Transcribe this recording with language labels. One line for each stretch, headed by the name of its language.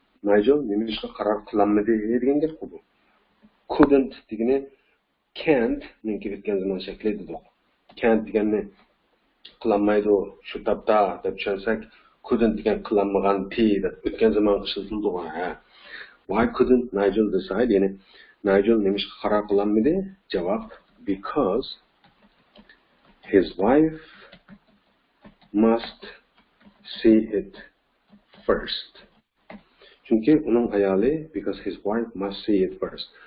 Uzbek: Nigel nima ishga qaror qilolmadi degan gap bu. Couldn't degani can't ning kiritgan zaman shakli dedi. Can't deganni qilolmaydi shu topda deb tushunsak, couldn't degan qilolmagan ti deb o'tgan zaman ishlatildi.
English: Why couldn't Nigel decide?
Uzbek: Yani Nigel nima ishga qaror qilolmadi?
English: Javob: because his wife must see it first.
Uzbek: Çünkü onun ayoli,
English: because his wife must see it first.